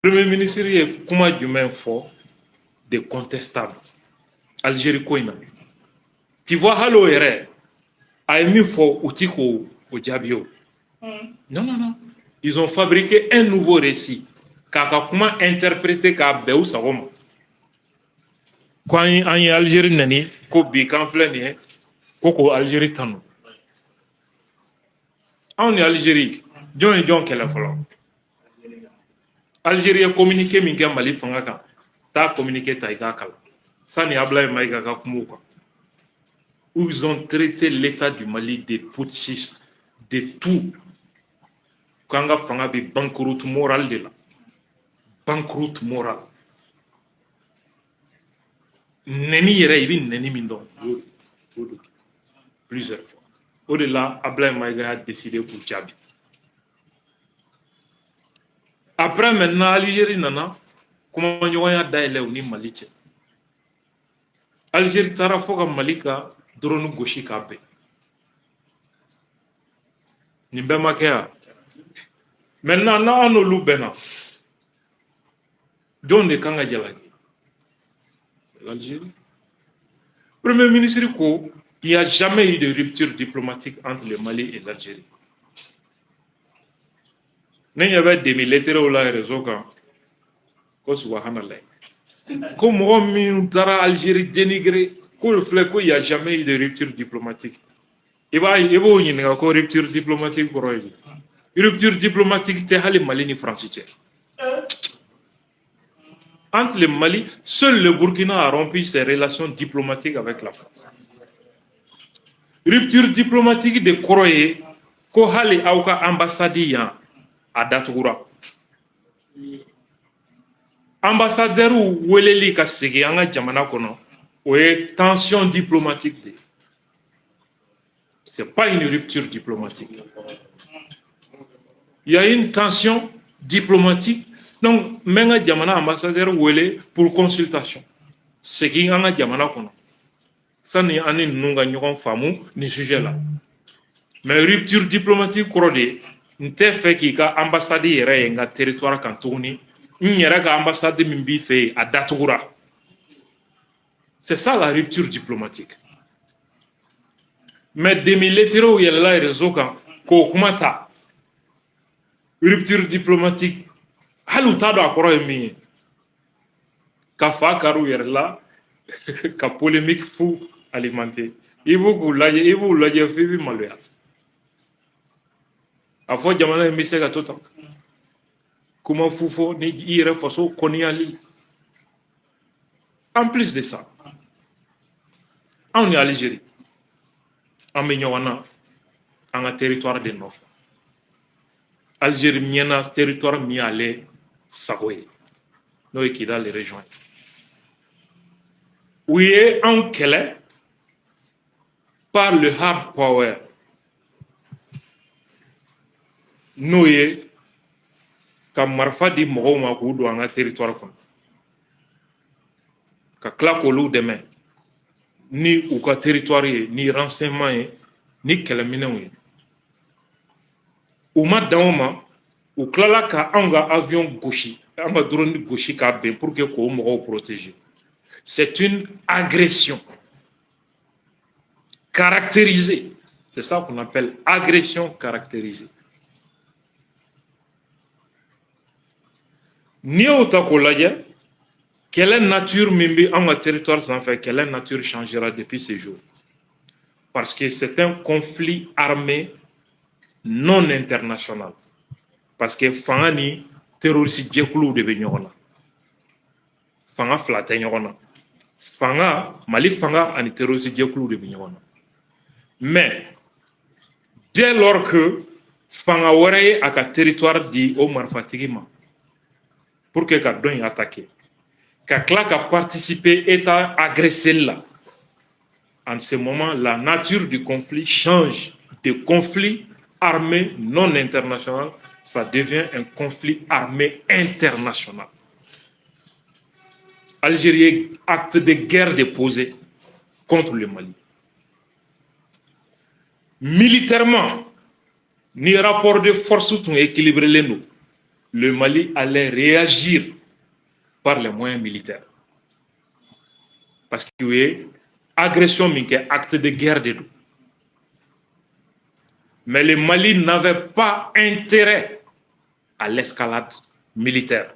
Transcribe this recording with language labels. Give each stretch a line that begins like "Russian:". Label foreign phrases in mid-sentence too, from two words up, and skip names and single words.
French: Premier ministre
Bambara: ye kuma jumɛn fɔ de contestable Algérie ko in na
French: tu vois
Bambara: hali o yɛrɛ a ye min fɔ u ti k'o jaabi o
French: non ils ont fabriqué un nouveau récit
Bambara: k'a ka kuma interpréter k'a bɛn u sago ma ko an ye Algérie nani ko bi k'an filɛ nin ye ko k'o Algérie tanu anw ni Algérie jɔn ye jɔn kɛlɛ fɔlɔ Algérie ye communiqué min kɛ Mali fanga kan taa communiqué ta i k'a kalan sani Ablaye Maïga ka kuma o kan
French: où ils ont traité l'état du Mali de putschistes de tout
Bambara: k'an ka fanga bɛ
French: banqueroute morale de la banqueroute morale
Bambara: nɛni yɛrɛ i bɛ nɛni min dɔn o de
French: plusieurs fois
Bambara: o de la Ablaye Maïga
French: a décidé
Bambara: k'u jaabi.
French: Après maintenant
Bambara: Algérie nana kumaɲɔgɔnya dayɛlɛ u ni Mali cɛ Algérie taara fɔ ka Mali ka drone gosi k'a bɛn nin bɛɛ ma kɛ yan maintenant n'an n'olu bɛnna jɔn de kan ka jalaki l'Algérie.
French: Premier ministre ko il n'y a jamais eu de rupture diplomatique entre le Mali et l'Algérie.
Bambara: Ne ɲɛ bɛ
French: demi lettres
Bambara: la réseau kan ko subhanallah ko mɔgɔ min taara Algérie dénigrer ko le filɛ ko
French: il n'y a jamais eu de rupture diplomatique.
Bambara: I b'o ɲininka ko
French: rupture diplomatique
Bambara: kɔrɔ ye di
French: rupture diplomatique
Bambara: tɛ hali Mali ni France cɛ.
French: Entre le Mali, seul le Burkina a rompu ses relations diplomatiques avec la France. Rupture diplomatique
Bambara: de kɔrɔ ye ko hali aw ka ambassade yan a datugura ambassadeur weleli ka segin an ka jamana kɔnɔ o ye
French: tension diplomatique de c'est pas une rupture diplomatique il y a une tension diplomatique donc
Bambara: n bɛ n ka jamana ambassadeur wele
French: pour consultation
Bambara: segin an ka jamana kɔnɔ sani an ni ninnu ka ɲɔgɔn faamu nin sujet la
French: mais rupture diplomatique
Bambara: kɔrɔ de n tɛ fɛ k'i ka ambassade yɛrɛ ye n ka territoire kan tuguni n yɛrɛ ka ambassade min b'i fɛ yen a datugura
French: c'est ça la rupture diplomatique mais demi lettres
Bambara: yɛlɛla réseau kan k'o kuma ta
French: rupture diplomatique
Bambara: hali u t'a dɔn a kɔrɔ ye min ye ka fa kari u yɛrɛ la ka polémique fu alimenter i b'u lajɛ f'i bɛ maloya a fɔ jamana in bɛ se ka to tan kuma fu fɔ ni i yɛrɛ faso kɔniyali
French: en plus de ça
Bambara: anw ni Algérie an bɛ ɲɔgɔn na an ka territoire de nɔfɛ Algérie ɲɛna territoire min y'ale sago ye n'o ye Kidal région ye u ye anw kɛlɛ
French: par le hard power
Bambara: n'o ye ka marifa di mɔgɔw ma k'u don an ka territoire kɔnɔ ka tila k'olu dɛmɛ ni u ka territoire ye ni renseignement ye ni kɛlɛminɛnw ye u ma dan o ma u tilala ka anw ka avion gosi an ka drone gosi k'a bɛn
French: pour que
Bambara: k'o mɔgɔw protéger
French: c'est une agression caractérisée
Bambara: c'est ça qu'on appelle agression caractérisée. N'i y'o ta k'o lajɛ kɛlɛ nature min bɛ an ka territoire sanfɛ kɛlɛ nature
French: changera depuis ce jour parce que c'est un conflit armé non international parce que
Bambara: fanga ni terroriste jɛkuluw de bɛ ɲɔgɔn na fanga fila tɛ ɲɔgɔn na fanga Mali fanga ani terroriste jɛkuluw de bɛ ɲɔgɔn na
French: mais dès lors que
Bambara: fanga wɛrɛ ye a ka territoire di o marifatigi ma
French: pour que
Bambara: ka dɔ in attaquer ka tila ka participer
French: état agressé la en ce moment la nature du conflit change de conflit armé non international ça devient un conflit armé international. Algérie acte de guerre déposé contre le Mali militairement ni rapport de force tun équilibré don le Mali allait réagir par les moyens militaires. Parce qu'il y a agression, acte de guerre de nous. Mais le Mali n'avait pas intérêt à l'escalade militaire.